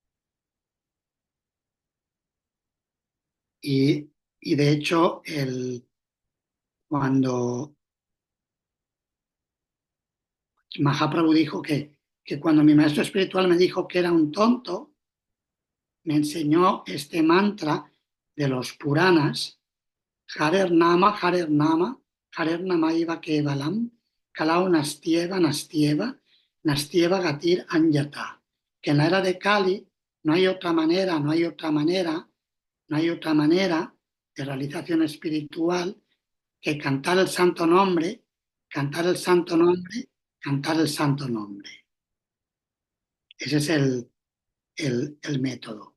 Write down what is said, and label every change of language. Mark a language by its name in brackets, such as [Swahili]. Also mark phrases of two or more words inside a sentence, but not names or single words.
[Spanish] Y de hecho, cuando Mahaprabhu dijo que cuando mi maestro espiritual me dijo que era un tonto, me enseñó este mantra de los Puranas: [Sanskrit] Harer Nama, Harer Nama, Harer Namaiva Kevalam, Kalau Nastieva, Nastieva, Nastieva Gatir Anyata. [Spanish] Que en la era de Kali no hay otra manera, no hay otra manera, no hay otra manera de realización espiritual que cantar el santo nombre, cantar el santo nombre, cantar el santo nombre. Ese es el método.